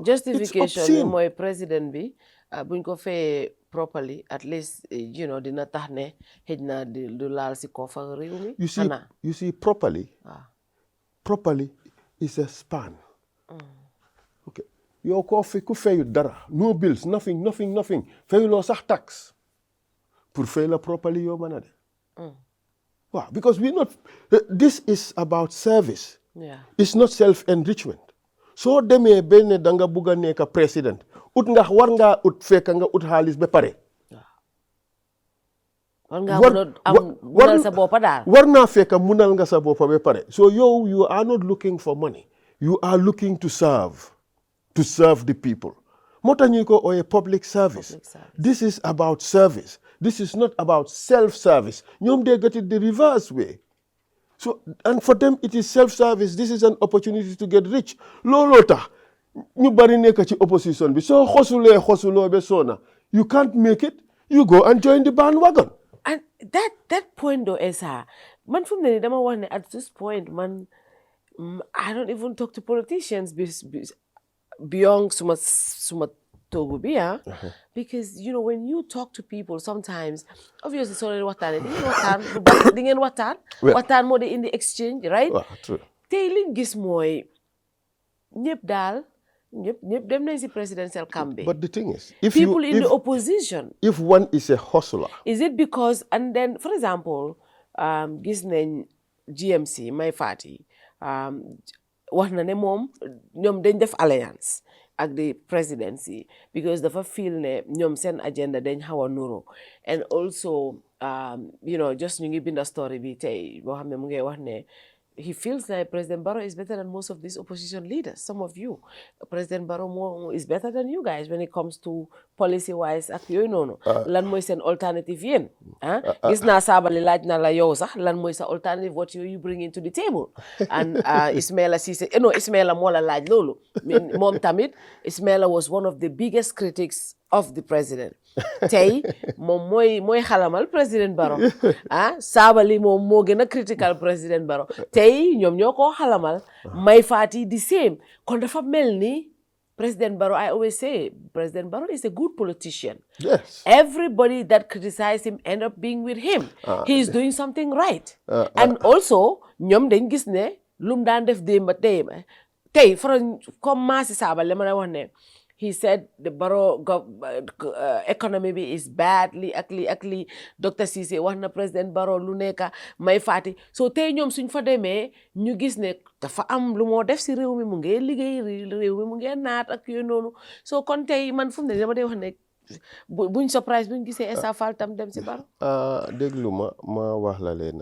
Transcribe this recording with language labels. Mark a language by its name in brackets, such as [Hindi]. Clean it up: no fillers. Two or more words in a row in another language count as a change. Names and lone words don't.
[Wolof] Justification bi mooy président bi buñ ko fayee properly [English] at least [Wolof] dina tax ne xëj na du laal si kofa réew mi. [English] You see properly is a span. [Wolof] Okay, yow koo fi ku fayu dara [English] no bills nothing [Wolof] fayuloo sax tax pour fay la properly yow mën a de. [English] Wow, because this is about service. It's not self-enrichment. [Wolof] So demee benn da nga bugg a nekk président war nga fekk nga xaalis ba pare. munal sa boppa daal. war naa fekk munal nga sa boppa ba pare. [English] So you are not looking for money. You are looking to serve the people. [Wolof] Moo tax ñu ko ooyee public service. [English] This is about service. This is not about self-service. ñoom they get it the reverse way. So, and for them it is self-service. This is an opportunity to get rich. [Wolof] Looloo tax ñu bari nekk ci opposition bi soo xosuloo be sona [English] you can't make it you go and join the bandwagon. And that point though, Essa, man from the [Wolof] dama wax ne [English] at this point man I don't even talk to politicians beyond [Wolof] suma togu bi [English] because you know when you talk to people sometimes obviously sorry [Wolof] waxtaan di ngeen waxtaan moo di indi exchange right tey liñ gis mooy ñëpp dem nañ si [English] presidential campaign. But the thing is, people in the opposition, if one is a hustler, is it because, and then for example, [Wolof] gis nañ GMC Mbye Fatou wax na ne moom ñoom dañ def alliance ak [English] the presidency [Wolof] because dafa feel ne ñoom seen agenda dañ xaw a nuro and also [English] you know just [Wolof] ñu ngi binda story bi tey boo xam ne mu ngi wax ne [English] he feels like President Barrow is better than most of these opposition leaders. Some of you, President Barrow is better than you guys when it comes to policy-wise. [Wolof] Ak yooyu noonu. Lan mooy seen alternative yéen. Gis naa Sabally laaj na la yow sax lan mooy sa alternative [English] what you bring into the table. And Ismaila Ceesay, Ismaila moo la laaj loolu. Moom tamit Ismaila was one of the biggest critics of the president. [Wolof] Tey moom mooy xalamal président Barrow Sabally moom moo gën a critical président Barrow tey ñoom ñoo ko xalamal Mbye Fatou the same kon dafa mel ni président Barrow [English] I always say President Barrow is a good politician. Yes. Everybody that criticize him end up being with him. He is doing something right. And also [Wolof] ñoom dañ gis ne lum daan def démb tey comme Massi Sabally ma wax ne [English] he said the Barrow economy is badly [Wolof] akli Dr. Ceesay wax na President Barrow lu nekk Mbye Fatou so tey ñoom suñ fa demee ñu gis ne dafa am lu moo def si réew mi mu ngi liggéey réew mi mu ngi naat ak yooyu noonu so kon tey man fu mu ne dama dee wax ne buñ surprise buñ gisee Essa Faal tam dem si Barrow. déglu ma wax la leen